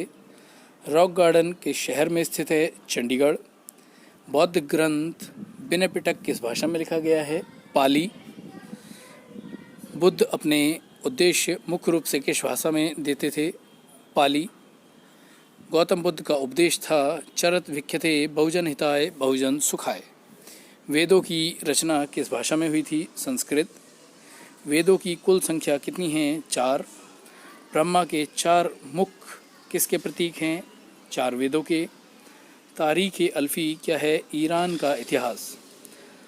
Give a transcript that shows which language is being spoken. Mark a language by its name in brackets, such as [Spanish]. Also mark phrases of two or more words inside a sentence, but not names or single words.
[Hindi] रॉक गार्डन के शहर में स्थित है चंडीगढ़। बौद्ध ग्रंथ विनय पिटक किस भाषा में लिखा गया है? पाली। बुद्ध अपने उद्देश्य मुख्य रूप से किस भाषा में देते थे? पाली। गौतम बुद्ध का उपदेश था [Pali] चरत विख्यते बहुजन हिताय बहुजन सुखाय। [Hindi] वेदों की रचना किस भाषा में हुई थी? संस्कृत। वेदों की कुल संख्या कितनी है? 4। ब्रह्मा के 4 मुख किसके प्रतीक हैं? 4 वेदों के। तारीख अल्फी क्या है? ईरान का इतिहास।